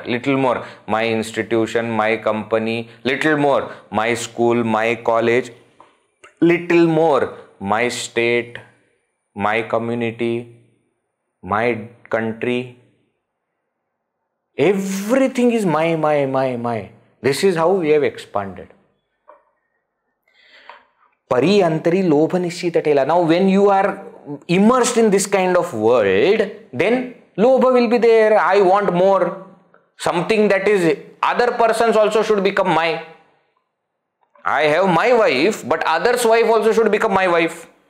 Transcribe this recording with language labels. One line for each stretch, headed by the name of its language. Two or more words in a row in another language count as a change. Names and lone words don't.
English: Little more, my institution, my company. Little more, my school, my college. Little more, my state, my community, my country. Everything is my. This is how we have expanded. Pari antari lobha nishchita tela. Now when you are immersed in this kind of world, then lobha will be there. I want more. Something that is other persons also should become my. I have my wife, but others' wife also should become my wife.